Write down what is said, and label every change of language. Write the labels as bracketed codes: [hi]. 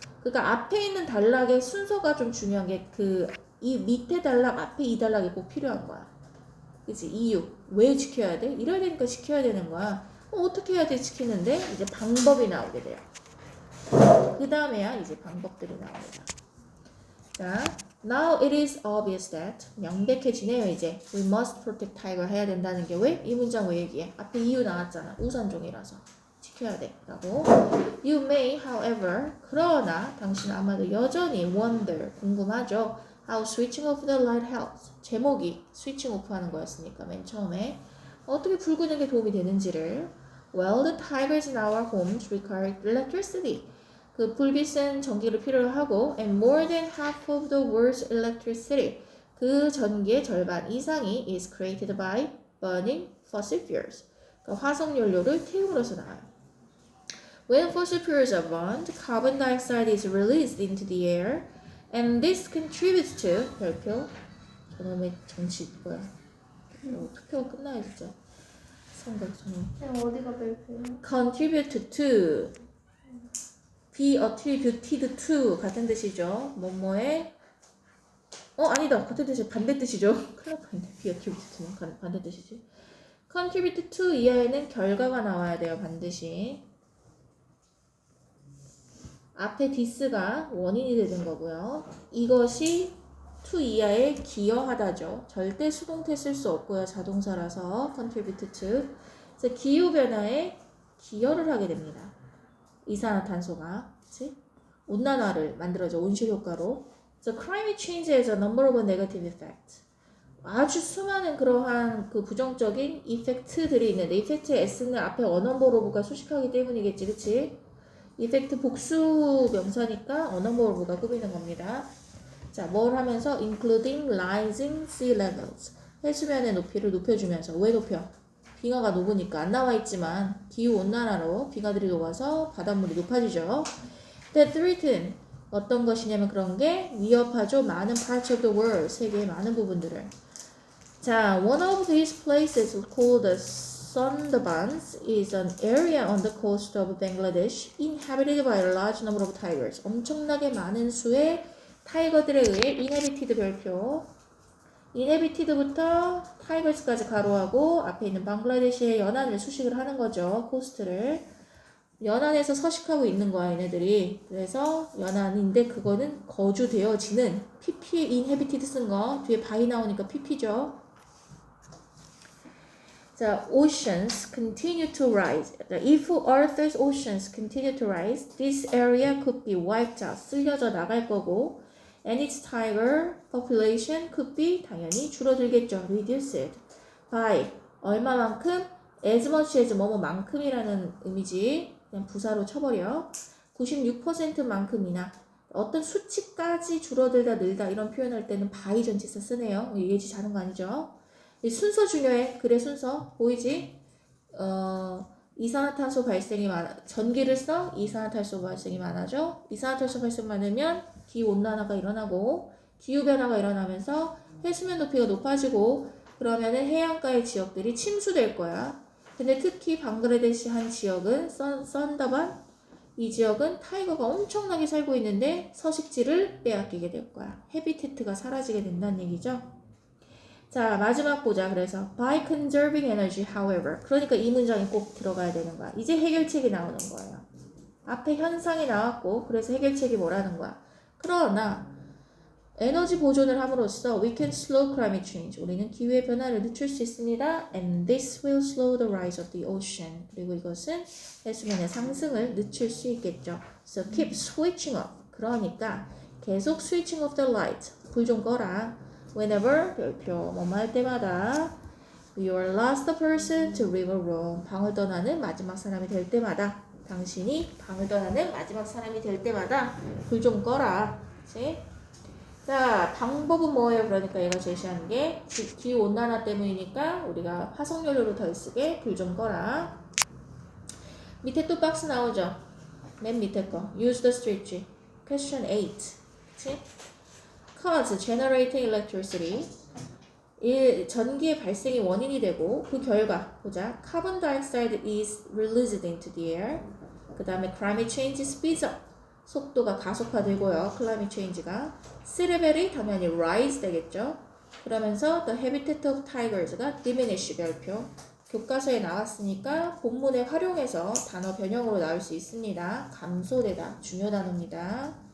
[ko] 그러니까 앞에 있는 단락의 순서가 좀 중요한 게 이 밑에 단락, 앞에 이 단락이 꼭 필요한 거야. 그치? 이유. 왜 지켜야 돼? 이래야 되니까 지켜야 되는 거야. 어떻게 해야 돼? 지키는데 이제 방법이 나오게 돼요. 그 다음에야 이제 방법들이 나옵니다. [en] 자, now it is obvious that [ko] 명백해지네요 이제. [en] We must protect tiger [ko] 해야 된다는 게 왜? 이 문장 왜 얘기해? 앞에 이유 나왔잖아. 우선종이라서 지켜야 돼 라고. [en] You may, however, [ko] 그러나 당신 아마도 여전히 [en] wonder, [ko] 궁금하죠. [en] How switching off the light helps. [ko] 제목이 [en] switching off [ko] 하는 거였으니까 맨 처음에 어떻게 불 끄는 게 도움이 되는지를. [en] Well, the tigers in our homes require electricity. [ko] 그 불빛은 전기를 필요로 하고 [en] and more than half of the world's electricity. [ko] 그 전기의 절반 이상이 [en] is created by burning fossil fuels. [ko] 그러니까 화석연료를 태움으로써 나와요. [en] When fossil fuels are burned, carbon dioxide is released into the air and this contributes to [ko] 별표 저놈의 정치 뭐야 투표가 끝나야 진짜 선거 저놈 어디가 별표야? [en] contribute to be attributed to [ko] 같은 뜻이죠. 뭐뭐에 아니다 같은 뜻이 반대 뜻이죠. 큰일 날 뻔했네. [en] be attributed to [ko] 는 반대 뜻이지. [en] contribute to [ko] 이하에는 결과가 나와야 돼요. 반드시. 앞에 this가 원인이 되는 거고요. 이것이 to 이하에 기여하다죠. 절대 수동태 쓸 수 없고요. 자동사라서 contribute to. 그래서 기후변화에 기여를 하게 됩니다. 이산화탄소가 그치? 온난화를 만들어줘. 온실효과로. [en] So climate change has a number of negative effects. [ko] 아주 수많은 그러한 그 부정적인 이펙트들이 있는데 이펙트의 S는 앞에 언어버브가 수식하기 때문이겠지. 그치? 이펙트 복수 명사니까 언어버브가 꾸미는 겁니다. 자, 뭘 하면서 [en] including rising sea levels. [ko] 해수면의 높이를 높여주면서. 왜 높여? 빙하가 녹으니까 안 나와 있지만 기후온난화로 빙하들이 녹아서 바닷물이 높아지죠. [en] That threaten [ko] 어떤 것이냐면 그런 게 위협하죠. [en] 많은 parts of the world [ko] 세계의 많은 부분들을. [en] 자, one of these places called the Sundarbans is an area on the coast of Bangladesh inhabited by a large number of tigers. [ko] 엄청나게 많은 수의 타이거들에 의해 inhabited 별표. inhabited부터 tigers까지 가로하고 앞에 있는 방글라데시의 연안을 수식을 하는 거죠. 코스트를. 연안에서 서식하고 있는 거야, 얘네들이. 그래서 연안인데 그거는 거주되어지는 pp에 inhabited 쓴 거. 뒤에 by 나오니까 pp죠. [en] 자, oceans continue to rise. If Earth's oceans continue to rise, this area could be wiped out. [ko] 쓸려져 나갈 거고 [en] and its tiger population could be [ko] 당연히 줄어들겠죠. [en] reduced by [ko] 얼마만큼? [en] as much as [ko] 뭐뭐만큼이라는 의미지. 그냥 부사로 쳐버려. 96%만큼이나 어떤 수치까지 줄어들다 늘다 이런 표현할 때는 by 전치사 쓰네요. 예지 자는 거 아니죠? 이 순서 중요해. 그래 순서 보이지? 이산화탄소 발생이 많아. 전기를 써 이산화탄소 발생이 많아져. 이산화탄소 발생 많으면 기후온난화가 일어나고 기후변화가 일어나면서 해수면 높이가 높아지고 그러면은 해안가의 지역들이 침수될 거야. 근데 특히 방글라데시 한 지역은 선더반 이 지역은 타이거가 엄청나게 살고 있는데 서식지를 빼앗기게 될 거야. 해비테트가 사라지게 된다는 얘기죠. 자, 마지막 보자. [en] 그래서 by conserving energy, however. [ko] 그러니까 이 문장이 꼭 들어가야 되는 거야. 이제 해결책이 나오는 거예요. 앞에 현상이 나왔고 그래서 해결책이 뭐라는 거야. 그러나 에너지 보존을 함으로써 [en] we can slow climate change. [ko] 우리는 기후의 변화를 늦출 수 있습니다. [en] And this will slow the rise of the ocean. [ko] 그리고 이것은 해수면의 상승을 늦출 수 있겠죠. [en] So keep switching off. [ko] 그러니까 계속 [en] switching off the light. [ko] 불 좀 꺼라. [en] Whenever [ko] 별표 뭐뭐 할 때마다 [en] you are last person to leave a room. [ko] 방을 떠나는 마지막 사람이 될 때마다 당신이 방을 떠나는 마지막 사람이 될 때마다 불 좀 꺼라. 그치? 자, 방법은 뭐예요? 그러니까 얘가 제시하는 게 기후온난화 때문이니까 우리가 화석연료를 덜 쓰게 불 좀 꺼라. 밑에 또 박스 나오죠? 맨 밑에 거. [en] Use the switch. Question 8. [ko] 그치? [en] Cause generating electricity. [ko] 전기의 발생이 원인이 되고 그 결과 보자. [en] Carbon dioxide is released into the air. 그 다음에 climate change speeds up. [ko] 속도가 가속화되고요. climate change가. [en] sea level이 당연히 rise 되겠죠. [ko] 그러면서 [en] the habitat of tigers가 diminish 별표. [ko] 교과서에 나왔으니까 본문에 활용해서 단어 변형으로 나올 수 있습니다. 감소되다. 중요 단어입니다.